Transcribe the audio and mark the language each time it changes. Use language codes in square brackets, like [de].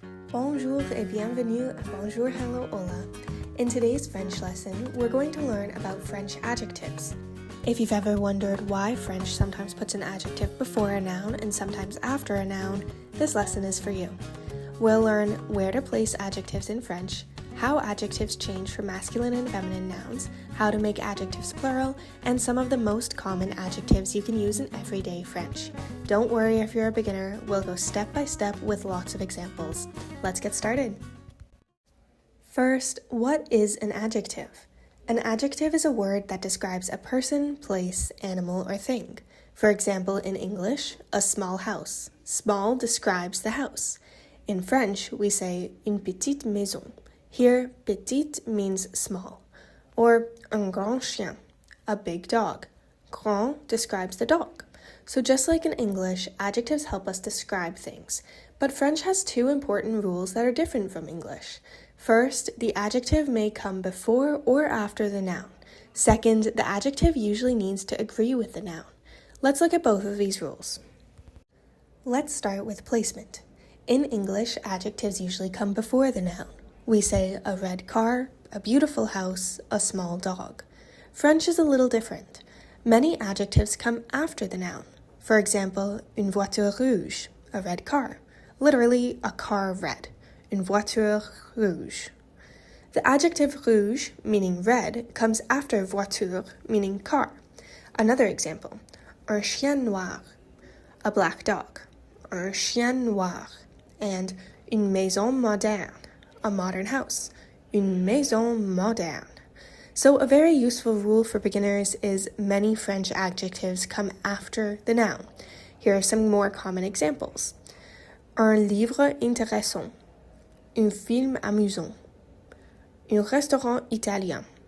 [fr] Bonjour et bienvenue à Bonjour, Hello, Hola. [en] In today's French lesson, we're going to learn about French adjectives. If you've ever wondered why French sometimes puts an adjective before a noun and sometimes after a noun, this lesson is for you. We'll learn where to place adjectives in French, how adjectives change for masculine and feminine nouns, how to make adjectives plural, and some of the most common adjectives you can use in everyday French. Don't worry if you're a beginner, we'll go step by step with lots of examples. Let's get started. First, what is an adjective? An adjective is a word that describes a person, place, animal, or thing. For example, in English, a small house. Small describes the house. In French, we say [fr] une petite maison. [en] Here, petite means small. Or [fr] un grand chien, [en] a big dog. Grand describes the dog. So just like in English, adjectives help us describe things. But French has two important rules that are different from English. First, the adjective may come before or after the noun. Second, the adjective usually needs to agree with the noun. Let's look at both of these rules. Let's start with placement. In English, adjectives usually come before the noun. We say a red car, a beautiful house, a small dog. French is a little different. Many adjectives come after the noun. For example, [fr] une voiture rouge, [en] a red car. Literally, a car red. [fr] Une voiture rouge. [en] The adjective rouge, meaning red, comes after voiture, meaning car. Another example, [fr] un chien noir, [en] a black dog. [fr] Un chien noir. [en] And [fr] une maison moderne, [en] a modern house. [fr] Une maison moderne. [en] So a very useful rule for beginners is many French adjectives come after the noun. Here are some more common examples. [fr] Un livre intéressant. Un film amusant. Un restaurant italien.